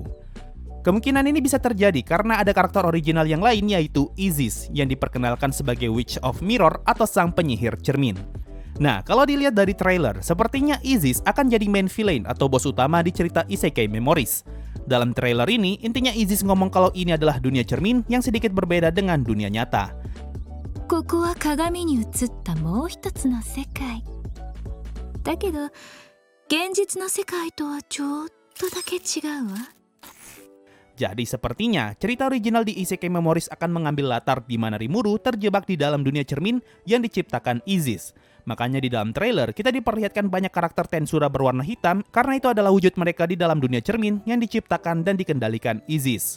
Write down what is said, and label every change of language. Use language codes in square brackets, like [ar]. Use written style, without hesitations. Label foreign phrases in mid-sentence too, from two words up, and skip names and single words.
[id] Kemungkinan ini bisa terjadi karena ada karakter original yang lain, yaitu Isis, yang diperkenalkan sebagai [en] Witch of Mirror [id] atau sang penyihir cermin. Nah, kalau dilihat dari trailer, sepertinya Isis akan jadi [en] main villain [id] atau bos utama di cerita Isekai Memories. Dalam trailer ini, intinya Isis ngomong kalau ini adalah dunia cermin yang sedikit berbeda dengan dunia nyata. [ja] ここは鏡に映ったもう一つの世界。だけど、現実の世界とはちょっとだけ違うわ。 [id] Jadi sepertinya cerita original di Isekai Memories akan mengambil latar di mana Rimuru terjebak di dalam dunia cermin yang diciptakan Isis. Makanya di dalam trailer kita diperlihatkan banyak karakter Tensura berwarna hitam karena itu adalah wujud mereka di dalam dunia cermin yang diciptakan dan dikendalikan Isis.